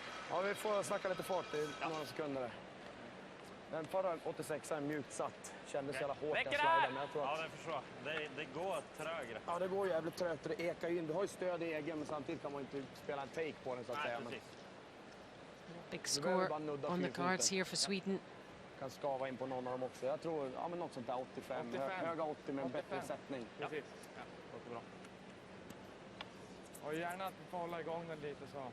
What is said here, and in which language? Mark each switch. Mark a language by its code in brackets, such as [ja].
[sv] Ja, vi får snacka lite fart i några sekunder där. Den förra 86 är mjukt satt. Kändes jävla hårt den sliden, men jag tror att... Ja, det förstår jag. Det går trögare. Ja, det går jävligt trögt och det ekar ju in. Du har ju stöd i egen, men samtidigt kan man inte spela en take på den så att säga. Men... [en] Big score on the cards here for Sweden. [sv] Kan skava in på någon av dem också. Jag tror men något sånt där 85. Höga 80 med en bättre sättning. Precis. Ja, det låter bra. Och gärna att vi får hålla igång den lite så.